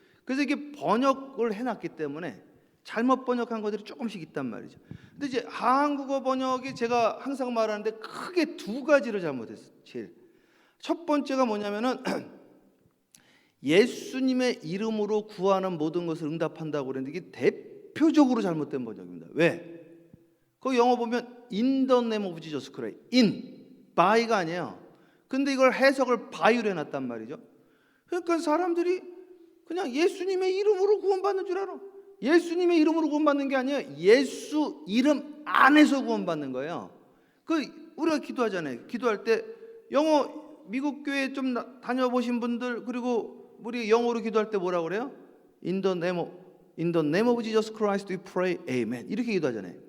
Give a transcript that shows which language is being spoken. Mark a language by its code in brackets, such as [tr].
[ko] 그래서 이게 번역을 해놨기 때문에 잘못 번역한 것들이 조금씩 있단 말이죠. 근데 이제 한국어 번역이 제가 항상 말하는데 크게 두 가지를 잘못했어요. 제일 첫 번째가 뭐냐면은 예수님의 이름으로 구하는 모든 것을 응답한다고 그랬는데 이게 대표적으로 잘못된 번역입니다. 왜? 그 영어 보면 [en] in the name of Jesus Christ, in, by [ko] 가 아니에요. 근데 이걸 해석을 by로 해놨단 말이죠. 그러니까 사람들이 그냥 예수님의 이름으로 구원받는 줄 알아. 예수님의 이름으로 구원받는 게 아니에요. 예수 이름 안에서 구원받는 거예요. 그 우리가 기도하잖아요. 기도할 때 영어 미국 교회 좀 다녀보신 분들, 그리고 우리 영어로 기도할 때 뭐라고 그래요? [en] In the name of Jesus Christ we pray, amen. [ko] 이렇게 기도하잖아요.